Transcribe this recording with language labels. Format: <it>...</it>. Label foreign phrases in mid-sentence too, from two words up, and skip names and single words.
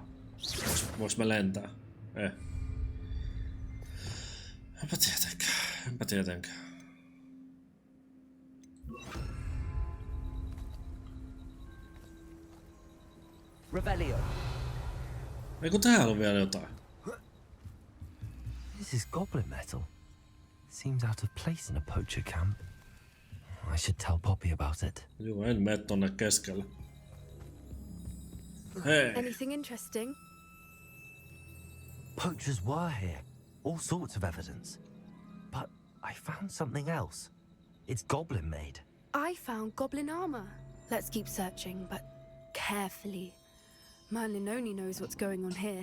<fi>Voiks mä lentää? Enpä tietenkään. Revelio. Eikö täällä on vielä jotain?</fi> <en>This is goblin metal. Seems out of place in a poacher camp. I should tell Poppy about it.</en> <fi>Joo, en mene tonne keskelle. Hei!</fi> <en>Anything interesting? Poachers were here. All sorts of evidence. But I found something else. It's goblin made. I found goblin armor. Let's keep searching, but carefully. Merlin only knows what's going on here.</en>